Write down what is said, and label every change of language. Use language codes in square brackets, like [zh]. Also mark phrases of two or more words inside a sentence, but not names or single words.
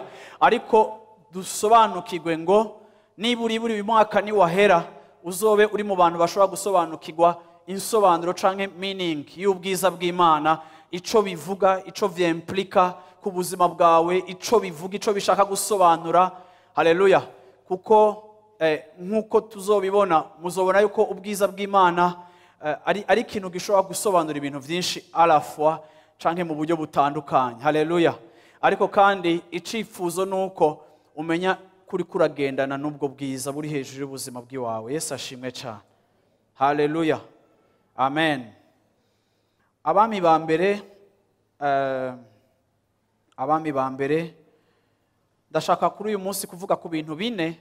[rn] Ariko dusobanukirwe ngo niburi uyu mwaka ni wahera uzobe uri mu bantu bashobora gusobanukirwa insobanuro canke meaning y'ubwiza bw'Imana, ico bivuga, ico vyimplika ku buzima bwawe, ico bivuga, ico bishaka gusobanura. Haleluya. Kuko nkuko tuzobibona, muzobona yuko ubwiza bw'Imana ari ikintu gishobora gusobanura ibintu vyinshi [fr] à la fois [rn] canke mu buryo butandukanye. Haleluya. Ariko kandi icifuzo nuko umenya kuri kuragendana n'ubwo bwiza buri hejuru y'ubuzima bw'iwawe. Yesu ashimwe cyane. Haleluya. Amen. Abami ba mbere ndashaka kuri uyu munsi kuvuga ku bintu bine.